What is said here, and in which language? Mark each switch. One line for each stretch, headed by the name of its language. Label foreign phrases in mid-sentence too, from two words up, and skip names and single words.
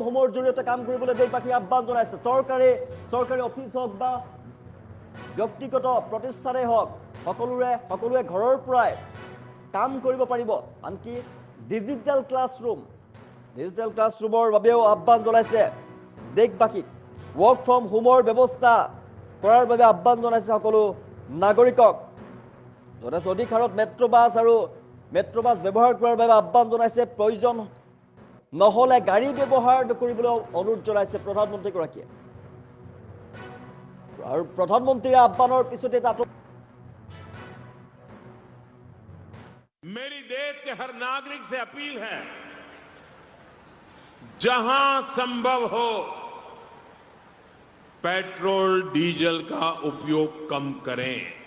Assamese: হোমৰ জৰিয়তে কাম কৰিবলৈ দেশবাসীক আহ্বান জনাইছে চৰকাৰী অফিচ হওক বা ব্যক্তিগত প্ৰতিষ্ঠানেই হওক সকলোৱে ঘৰৰ পৰাই কাম কৰিব পাৰিব আনকি
English: digital classroom
Assamese: বাবেও আহ্বান জনাইছে দেশবাসীক
English: work from home
Assamese: ব্যৱস্থা কৰাৰ বাবে আহ্বান জনাইছে সকলো নাগৰিকক অধিক হাৰত
English: metro bus
Assamese: ব্যৱহাৰ কৰাৰ বাবে আহ্বান জনাইছে প্ৰয়োজন নহলে গাড়ী ব্যৱহাৰ নকৰিবলৈ অনুৰোধ জনাইছে প্ৰধানমন্ত্ৰীগৰাকীয়ে। আৰু প্ৰধানমন্ত্ৰীৰ আহ্বানৰ পিছতে তাত
Hindi: मेरी देश के हर नागरिक से अपील है, जहां संभव हो पेट्रोल डीजल का उपयोग कम करें।